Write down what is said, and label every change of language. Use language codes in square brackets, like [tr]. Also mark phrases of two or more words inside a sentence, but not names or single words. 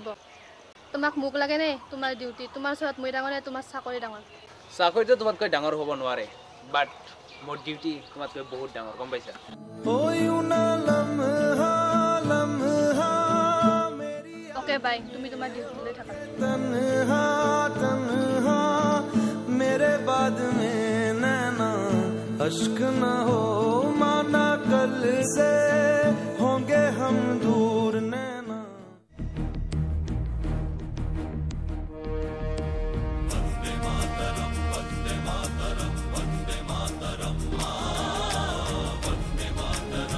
[as] তোমাক মোক লাগে নে তোমাৰ ডিউটি? তোমাৰ ওচৰত মই ডাঙৰ নে তোমাৰ চাকৰি ডাঙৰ? চাকৰিটো তোমাতকৈ ডাঙৰ হ'ব নোৱাৰে, বাট মোৰ ডিউটি তোমাতকৈ বহুত ডাঙৰ, গম পাইছা? [en] okay bye, [as] তুমি তোমাৰ ডিউটি লৈ থাকা। [hi] मेरे बाद में नैना अश्क न हो माना, कल से होंगे हम दूर नैना। [sa] वंदे मातरम वंदे मातरम वंदे मातरम वंदे मातरम।